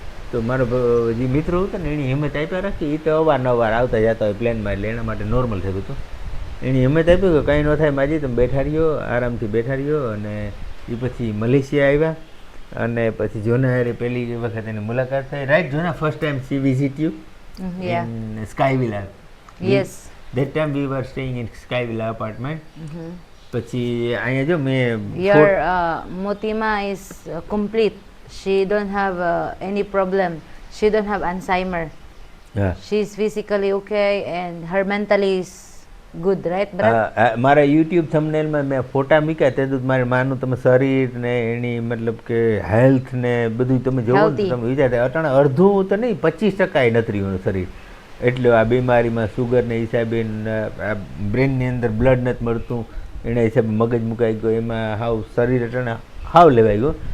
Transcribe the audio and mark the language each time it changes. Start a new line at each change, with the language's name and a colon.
Gujarati: તો મારો જે મિત્રો હતો ને એની હિંમત આપ્યા રાખી, એ તો અવારનવાર આવતા જતા હોય પ્લેનમાં, એટલે એના માટે નોર્મલ થયું હતું. એની હિંમત આપ્યું કે કંઈ ન થાય માજી, તમે બેઠા રહ્યો, આરામથી બેઠા રહ્યો. અને એ પછી મલેશિયા આવ્યા, અને પછી જોના હારે પહેલી વખત એની મુલાકાત થઈ.
English: Right જોના, first time she visit you in Skyvilla? Yes. That time we were staying in Skyvilla apartment.
Gujarati: પછી અહીંયા જો મેં
English: Your Motima is complete. She don't have any problem. She don't have Alzheimer.
Gujarati: હા
English: She's physically okay and her mentally is good, right, brother?
Gujarati: મારા YouTube થંબનેલમાં મેં ફોટા મૂક્યા, તે તો મારી માનું તમે શરીર ને એની મતલબ કે હેલ્થ ને બધું તમે જોવો ને
English: Healthy.
Gujarati: તમે વિચારતા અટાણે અડધું તો નહીં 25% નથી રહ્યું શરીર. એટલે આ બીમારીમાં સુગરને હિસાબે બ્રેનની અંદર બ્લડ નથી મળતું, એના હિસાબે મગજ મુકાઈ ગયો, એમાં હાવ શરીર અટાણે હાવ લેવાઈ ગયો.